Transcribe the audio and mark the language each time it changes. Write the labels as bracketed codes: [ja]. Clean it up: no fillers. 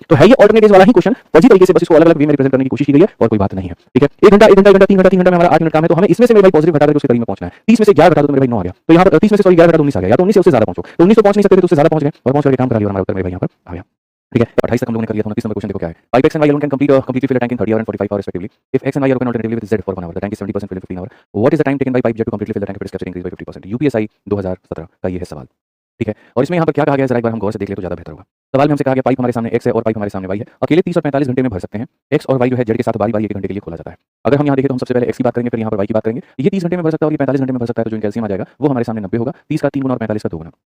[hi] तो है ये ऑल्टरनेटिव वाला ही क्वेश्चन, फर्जी तरीके से बस इसको अलग अलग वे में रिप्रेजेंट करने की कोशिश की गई है, और कोई बात नहीं है। ठीक है, 1 घंटा 1 घंटा 1 घंटा 3 घंटा 3 घंटा में हमारा 8 मिनट काम है, तो हमें इसमें से मेरे भाई पॉजिटिव घटा करके उसके करीब में पहुंचना है। 30 में से 11 घटा दो तो मेरे भाई 9 आ गया, तो यहाँ पर 30 में से सॉरी 11 घटा 19 आ गया, या तो 19 से उससे ज्यादा पहुंचो, तो 19 तो पहुंच नहीं सकते थे तो उससे ज्यादा पहुंच गए, और पहुंच करके काम करा लिया, और हमारा उत्तर मेरे भाई यहाँ पर आ गया। ठीक है, 28 तक हम लोगों ने कर लिया था। 29 नंबर क्वेश्चन देखो क्या है, pipe [en] x and y alone can completely fill a tank in 30 hours and 45 hours respectively. If x and y are open alternatively with z for 1 hour, the tank is 70% filled in 15 hours. What is the time taken by pipe jet to completely fill the tank if it is capturing increase by 50%? [hi] UPSI 2017 का ये है सवाल। ठीक है, और इसमें यहाँ पर क्या कहा गया है, जरा एक बार हम गौर से देख ले तो ज्यादा बेहतर होगा। सवाल में हमसे कहा गया पाइप हमारे सामने x है और पाइप हमारे सामने y है, अकेले 30 और 45 घंटे में भर सकते हैं। x और y जो है जेड के साथ बारी बारी 1 घंटे के लिए खोला जाता है। अगर हम यहाँ देखें तो हम सबसे पहले x की बात करेंगे, फिर यहाँ पर y की बात करेंगे। ये 30 घंटे में भर सकता है और ये 45 घंटे में भर सकता है, तो जो कैल्शियम आ जाएगा वो हमारे सामने 90 होगा, 30 का 3 गुना और 45 का 2 गुना।